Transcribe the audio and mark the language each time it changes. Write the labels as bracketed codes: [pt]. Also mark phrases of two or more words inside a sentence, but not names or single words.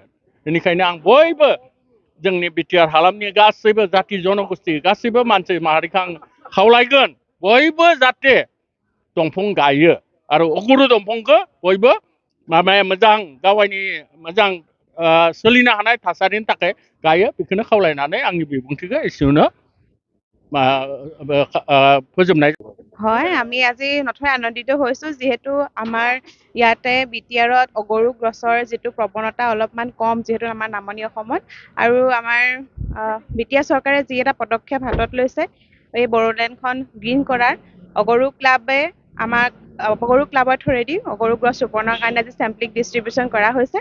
[brx] बेनिखायनो आं बयबो जोंनि बिटिआर हालामनि गासैबो जाथि जनगोष्ठी गासैबो मानसि माहारिखौ आं खावलायगोन बयबो जाहाथे दंफां गायो आरो अगुरु दंफांखौ बयबो माबाया मोजां गावनि मोजां सोलिनो हानाय थासारिनि थाखाय गायो। बेखौनो खावलायनानै आंनि बिबुंथिखौ एसेयावनो फोजोबनाय। [as] হয়, আমি আজি নথৈ আনন্দিত হৈছোঁ যিহেতু আমাৰ ইয়াতে বিটিআৰত অগৰু গছৰ যিটো প্ৰৱণতা অলপমান কম যিহেতু আমাৰ নামনি অসমত আৰু আমাৰ বিটিআৰ চৰকাৰে যি এটা পদক্ষেপ হাতত লৈছে এই বড়োলেণ্ডখন গ্ৰীণ কৰাৰ অগৰু ক্লাবে আমাক অগৰু ক্লাবৰ থ্ৰুৱেদি অগৰু গছ ৰোপণৰ কাৰণে আজি চেম্পলিং ডিষ্ট্ৰিবিউশ্যন কৰা হৈছে।